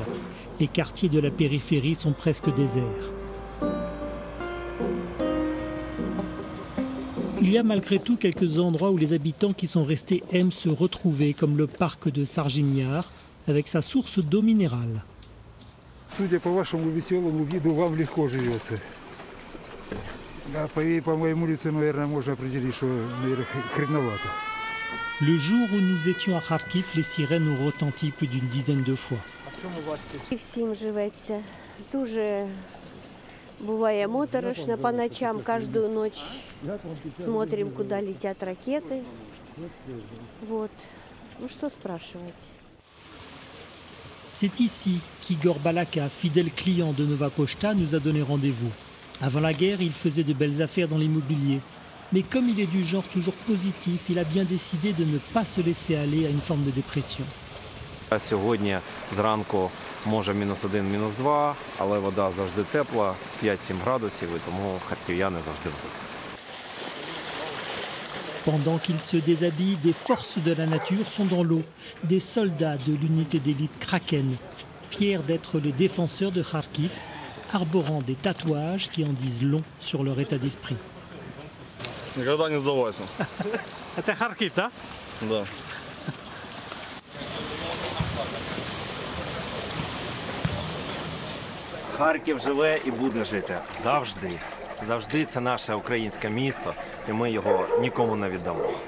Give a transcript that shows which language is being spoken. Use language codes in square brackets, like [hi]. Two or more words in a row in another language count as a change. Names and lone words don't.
[fr] Les quartiers de la périphérie sont presque déserts. Il y a malgré tout quelques endroits où les habitants qui sont restés aiment se retrouver, comme le parc de Sarginiar, avec sa source d'eau minérale. [ru] Судя по вашему веселому виду, вам легко живется. А по моему лицу, наверное, можно определить, что хреновато. [fr] Le jour où nous étions à Kharkiv, les sirènes ont retenti plus d'une dizaine de fois. [uk] Всім живеться. Дуже буває моторошно по ночам, [ru] каждую ночь смотрим, куда летят ракеты. Вот. Ну что спрашивать? [fr] C'est ici qu'Igor Balaka, fidèle client de Nova Pochta, nous a donné rendez-vous. Avant la guerre, il faisait de belles affaires dans l'immobilier. Mais comme il est du genre toujours positif, il a bien décidé de ne pas se laisser aller à une forme de dépression. [uk] Сьогодні зранку може -1, -2, але вода завжди тепла, 5-7 градусів, і тому харків'яни завжди тут. [fr] Pendant qu'il se déshabille, des forces de la nature sont dans l'eau. Des soldats de l'unité d'élite Kraken, fiers d'être les défenseurs de Kharkiv, arborant des tatouages qui en disent long sur leur état d'esprit. [ru] Никогда не сдавайся. Это Харків, так? Да. [uk] Харків живе і буде жити завжди. Завжди це наше українське місто, і ми його нікому не віддамо.